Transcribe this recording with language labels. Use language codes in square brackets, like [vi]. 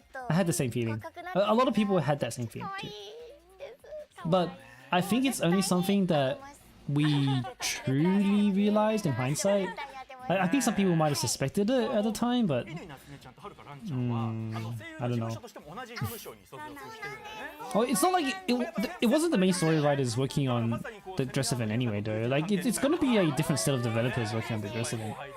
[en] I had the same feeling. A lot of people had that same feeling too. But I think it's only something that we truly realized in hindsight. I think some people might have suspected it at the time, but [ja] 乾夏目ちゃんとはるか蘭ちゃんは、声優の事務所としても同じ事務所に所属してるんだよね。 [en] oh, it's not like it wasn't the main story writers working on the dress event anyway, though. Like it's gonna be a different set of developers working on the dress event.